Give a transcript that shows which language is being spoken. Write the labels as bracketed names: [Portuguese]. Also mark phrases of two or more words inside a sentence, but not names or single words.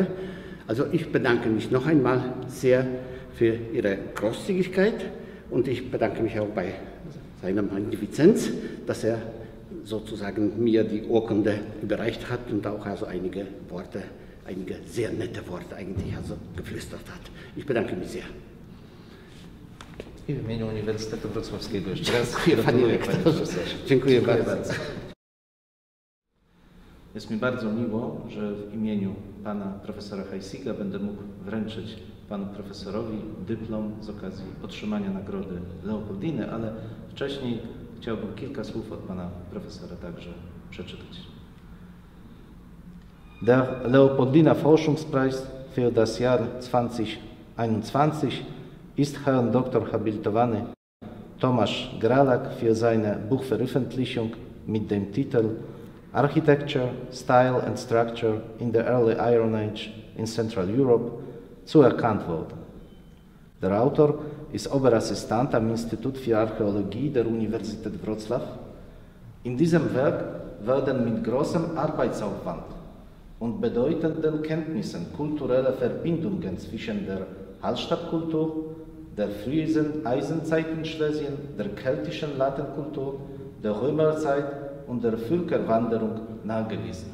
[German] Also ich bedanke mich noch einmal sehr für Ihre Großzügigkeit und ich bedanke mich auch bei seiner Magnifizenz, dass er sozusagen mir die Urkunde überreicht hat und auch einige Worte, einige sehr nette Worte eigentlich geflüstert hat. Ich bedanke mich sehr. [Polish] I w imieniu Uniwersytetu Wrocławskiego jeszcze raz gratuluję, panie profesorze. Dziękuję bardzo. Jest mi bardzo miło, że w imieniu pana profesora Heisiga będę mógł wręczyć panu profesorowi dyplom z okazji otrzymania nagrody Leopoldiny, ale wcześniej chciałbym kilka słów od pana profesora także przeczytać. [German] Der Leopoldiner Forschungspreis für das Jahr 2021 ist Herrn Dr. habilitowany Tomasz Gralak für seine Buchveröffentlichung mit dem Titel Architecture, Style and Structure in the Early Iron Age in Central Europe zuerkannt worden. Der Autor ist Oberassistent am Institut für Archäologie der Universität Wrocław. In diesem Werk werden mit großem Arbeitsaufwand und bedeutenden Kenntnissen kulturelle Verbindungen zwischen der Hallstattkultur, der frühen Eisenzeit in Schlesien, der keltischen Latenkultur, der Römerzeit und der Völkerwanderung nachgewiesen.